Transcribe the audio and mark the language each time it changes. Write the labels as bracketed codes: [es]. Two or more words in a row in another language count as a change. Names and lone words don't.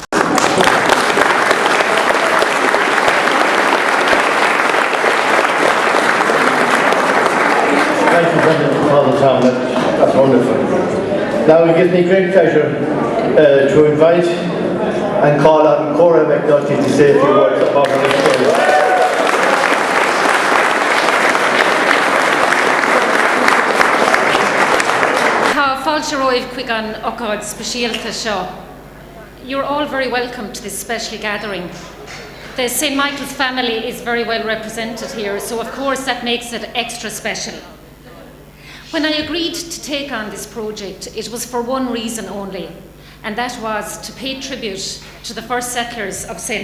[en] Thank you, Brendan, for all the time. That's wonderful. Now it gives me great pleasure to invite and call on Cora McNulty to say a few words about her experience. [ga] Fáilte roimh chuig an ócáid speisialta seo. [en] You're all very welcome to this special gathering. The St. Michael's family is very well represented here, so of course that makes it extra special. When I agreed to take on this project, it was for one reason only, and that was to pay tribute to the first settlers of St.